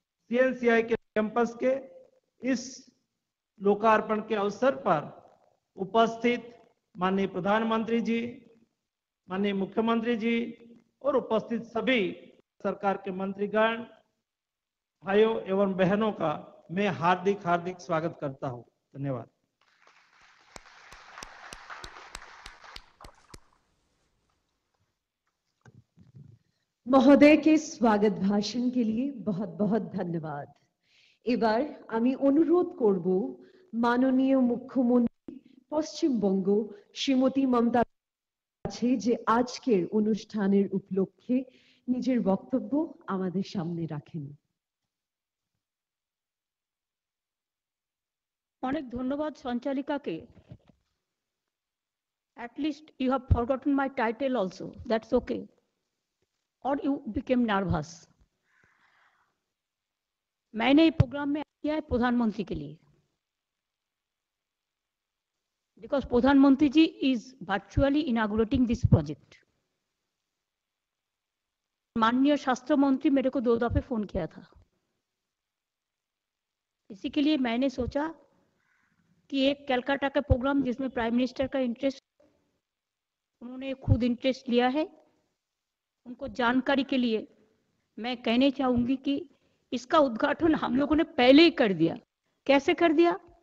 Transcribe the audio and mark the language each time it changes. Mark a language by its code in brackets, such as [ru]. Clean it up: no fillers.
[hi] सीएनसीआई के कैंपस के इस लोकार्पण के अवसर पर उपस्थित माननीय प्रधानमंत्री जी, माननीय मुख्यमंत्री जी और उपस्थित सभी सरकार के मंत्रीगण, भाइयों एवं बहनों का मैं हार्दिक स्वागत करता हूं। धन्यवाद। महोदय के स्वागत भाषण के लिए बहुत बहुत धन्यवाद। [bn] এবার আমি অনুরোধ করব মাননীয় মুখ্যমন্ত্রী পশ্চিমবঙ্গ শ্রীমতী মমতা কাছে যে আজকের অনুষ্ঠানের উপলক্ষে নিজের বক্তব্য আমাদের সামনে রাখেন। অনেক ধন্যবাদ সঞ্চালিকাকে। [en] At least you have forgotten my title also. That's okay. Or you became nervous. [hi] मैंने ये प्रोग्राम में किया है प्रधानमंत्री के लिए. [en] Because Pradhanmantri ji is virtually inaugurating this project. [hi] माननीय शास्त्र मंत्री मेरे को 2 दफे फोन किया था. इसी के लिए मैंने सोचा कि एक कलकत्ता का प्रोग्राम जिसमें प्राइम मिनिस्टर का इंटरेस्ट, उन्होंने खुद इंटरेस्ट लिया है, उनको जानकारी के लिए मैं कहने चाहूंगी कि इसका उद्घाटन हम लोगों ने पहले ही कर दिया. कैसे कर दिया?